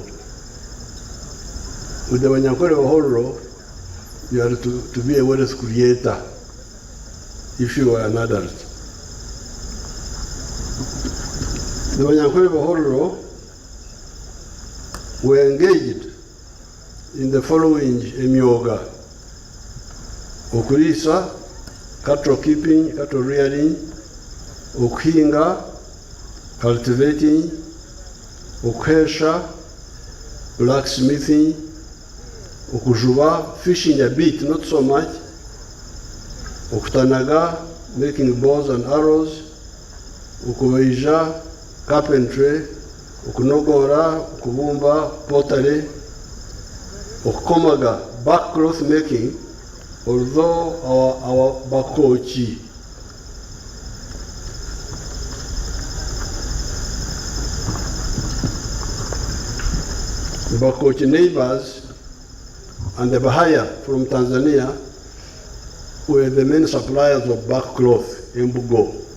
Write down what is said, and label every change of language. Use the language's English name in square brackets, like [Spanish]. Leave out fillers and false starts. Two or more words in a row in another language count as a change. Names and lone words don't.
[English] With the Banyankole Bahororo, you are to be a wealth creator if you are an adult. The Banyankole Bahororo were engaged in the following [Nyankole] emyoga: okulisa, [English] cattle keeping, cattle rearing, okuhinga, cultivating, okuhesha, blacksmithing, okujuba, fishing a bit, not so much, okutanaga, making bows and arrows, [Nyankole] okubaija, carpentry, okunogora, okubumba, pottery, okukomaga, [English] back cloth making, although our bakochi neighbors and the Bahaya from Tanzania were the main suppliers of back cloth in Bugo.